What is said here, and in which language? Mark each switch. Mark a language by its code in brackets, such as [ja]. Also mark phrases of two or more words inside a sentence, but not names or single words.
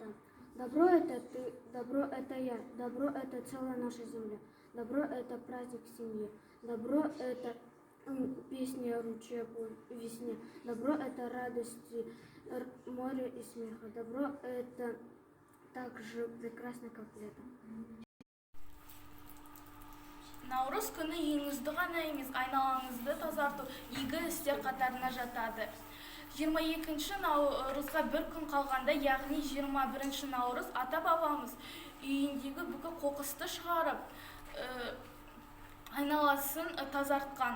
[ru] Добро – это ты, добро – это я, добро – это целая наша земля, добро – это праздник семьи, добро – это песня ручья по весне, добро – это радости моря и смеха, добро – это так же прекрасно, как лето. [kk] Наурыз күні үйіңізді ғана емес, айналаңызды тазарту игі істер қатарына жатады. 22 наурызға бір күн қалғанда, яғни 21 наурыз ата-бабамыз үйіндегі бүкіл қоқысты шығарып, айналасын тазартқан.